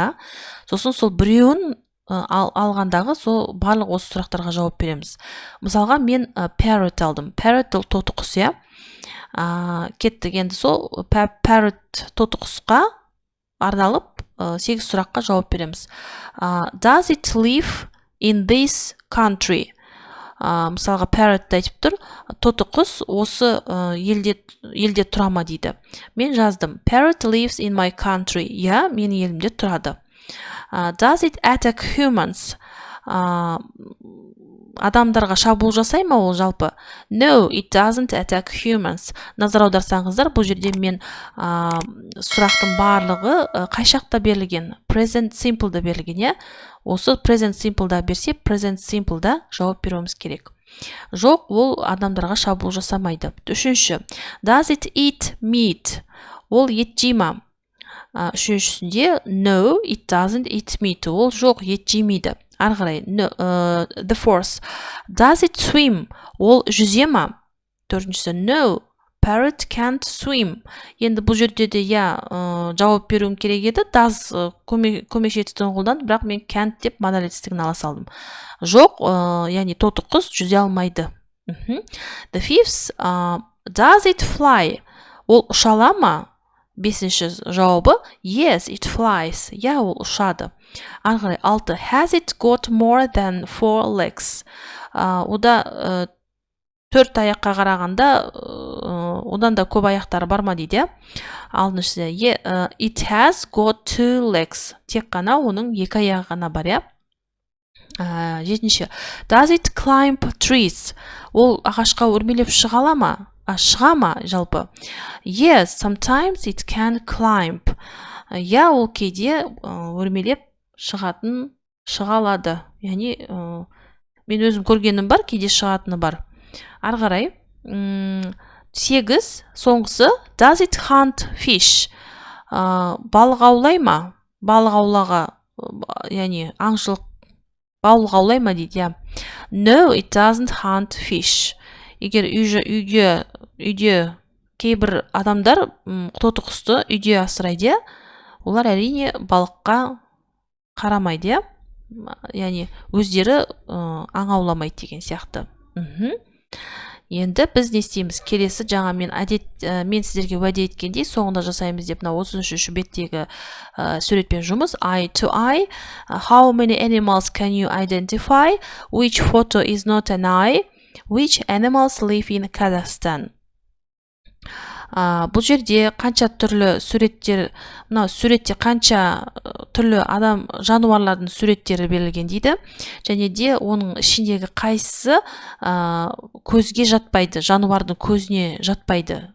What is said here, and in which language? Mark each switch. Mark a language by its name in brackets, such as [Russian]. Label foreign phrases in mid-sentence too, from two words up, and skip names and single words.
[Kazakh] Сосын сол біреуін алғандағы сол барлық осы сұрақтарға жауап береміз. Мысалға мен parrot алдым. Parrot тоты құс, иә. Кеттік, енді сол parrot тоты құсқа арналып 8 сұраққа жауап береміз. [English] Does it live in this country? [Kazakh] Мысалға parrot айтып тұр, тоты құс осы елде тұра ма дейді. Мен жаздым, [English] parrot lives in my country. [Kazakh] Я, мен елімде тұрады. [English] Does it attack humans? [Kazakh] Адамдарға шабуыл жасай ма ол жалпы? [English] No, it doesn't attack humans. [Kazakh] Назар аударсаңыздар, бұл жерде мен сұрақтың барлығы қай шақта берілген? [English] Present simple [Kazakh] да берілген, е? Осы [English] present simple [Kazakh] да берсе, [English] present simple [Kazakh] да жауап беруіміз керек. Жоқ, ол адамдарға шабуыл жасамайды. Үшінші, [English] does it eat meat? [Kazakh] Ол ет жей ма? Үшіншісінде, [English] no, it doesn't eat meat. [Kazakh] Ол жоқ, ет жемейді. Ары қарай, [English] the fourth, does it swim? [Kazakh] Ол жүзе ма? Төртіншісі, [English] no, parrot can't swim. [Kazakh] Енді бұл жерде де жауап беруім керек еді, does көмекші етістігін қолданды, бірақ мен can't деп модаль етістігін ала салдым. Жоқ, яғни тоты құс жүзе алмайды. [English] The fifth, does it fly? [Kazakh] Ол ұшала ма? Бесінші жауабы, [English] yes, it flies. [Kazakh] Я, ол ұшады. Ары қарай, 6, [English] has it got more than 4 legs? [Kazakh] Ода 4 аяққа қарағанда, одан да көп аяқтары бар ма дейді. Алтыншысы, [English] it has got 2 legs. [Kazakh] Тек қана оның 2 аяғы ғана бар, я. Жетінші, [English] does it climb trees? [Kazakh] Ол ағашқа өрмелеп шыға ма? Шыға ма жалпы? [English] Yes, sometimes it can climb. [Kazakh] Я, ол кейде өрмелеп шыға алады. Яғни мен өзім көргенім бар, кейде шығатыны бар. Ары қарай 8 соңғысы [English] does it hunt fish? [Kazakh] Балық аулай ма? Балық аулаға, яғни аңшылық балық аулай ма дейді, иә. [English] No, it doesn't hunt fish. [Kazakh] Егер үйде кейбір адамдар тоты құсты үйде асырайды, олар әрине балыққа қарамайды, иә. Яғни өздері аң ауламайды деген сияқты. Енді біз не істейміз? Келесі жаңа мен сіздерге уәде еткендей соңында жасаймыз деп, мына 33-ші беттегі суретпен жұмыс. [English] Eye to eye. How many animals can you identify? Which photo is not an eye? Which animals live in Kazakhstan? [Kazakh] Бұл жерде қанша түрлі суреттер, мына суретте қанша түрлі жануарлардың суреттері берілген дейді. Және де оның ішіндегі қайсысы көзге жатпайды, жануардың көзіне жатпайды.